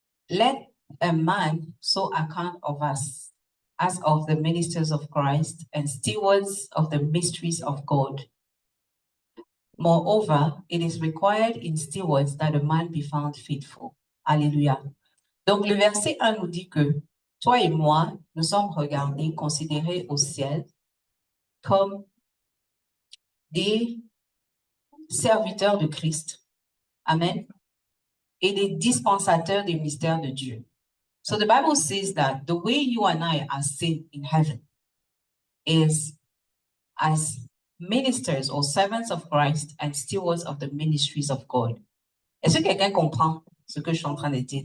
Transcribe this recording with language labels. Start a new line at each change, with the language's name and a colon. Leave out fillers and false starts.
English: Let a man so account of us as of the ministers of Christ and stewards of the mysteries of God. Moreover, it is required in stewards that a man be found faithful.
French: Alléluia. Donc, le verset 1 nous dit que toi et moi, nous sommes regardés, considérés au ciel comme des serviteurs de Christ. Amen. Et des dispensateurs des mystères de Dieu.
English: So the Bible says that the way you and I are seen in heaven is as ministers or servants of Christ and stewards of the ministries of God.
French: Est-ce que quelqu'un comprend ce que je suis en train de dire?